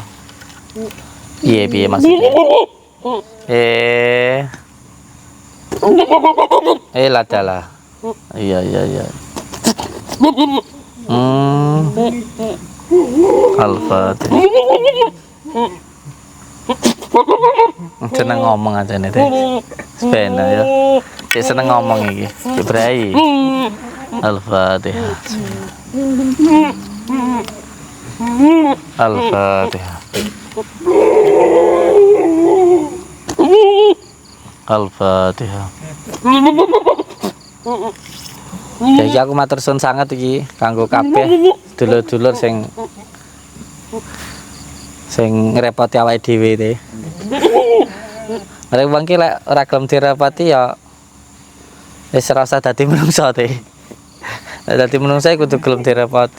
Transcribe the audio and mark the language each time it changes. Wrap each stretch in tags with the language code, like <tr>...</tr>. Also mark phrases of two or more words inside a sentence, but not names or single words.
<jv>Piye maksudnya? Ladalah. Iya. Al-Fatihah. Seneng ngomong</jv> <id>aja nih</id> <jv>teh. Sepena ya. Cek seneng ngomong iki. Cibrai. Al-Fatihah. Al-Fatihah. Al-Fatihah. Jadi aku matur suwun sanget iki kanggo kabeh dulur-dulur sing ngrepoti awake dhewe te. Arek wong ki lek ora gelem direpoti ya wis ora usah dadi menungsa te. Nek dadi menungsa kudu gelem direpoti.</jv>